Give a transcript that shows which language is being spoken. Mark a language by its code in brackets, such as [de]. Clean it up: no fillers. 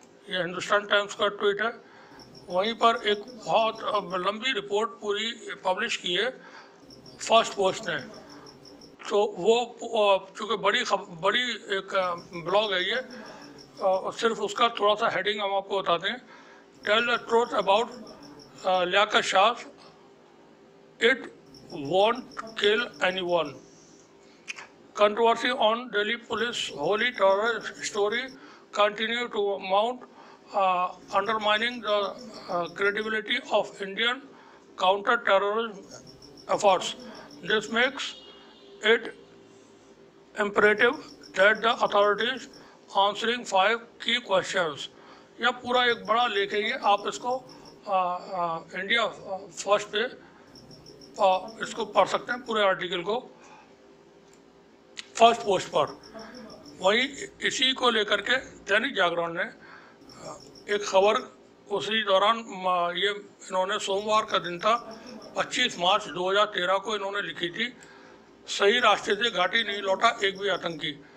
[hi] ये हिंदुस्तान टाइम्स का ट्वीट है। वहीं पर एक बहुत लंबी रिपोर्ट पूरी पब्लिश की है फर्स्ट पोस्ट ने, तो वो चूँकि बड़ी एक ब्लॉग है ये, सिर्फ उसका थोड़ा सा हेडिंग हम आपको बताते हैं। [en] Tell the truth about Liaquat Shah, it won't kill anyone. Controversy on Delhi police holy terror story continue to mount, undermining the credibility of Indian counter-terrorism efforts. This makes it imperative that the authorities answering 5 key questions. [hi] यह पूरा एक बड़ा लेख है ये, आप इसको India first पे इसको पढ़ सकते हैं पूरे आर्टिकल को फर्स्ट पोस्ट पर। वहीं इसी को लेकर के दैनिक जागरण ने एक खबर उसी दौरान ये इन्होंने सोमवार का दिन था 25 मार्च 2013 को इन्होंने लिखी थी, सही रास्ते से घाटी नहीं लौटा एक भी आतंकी।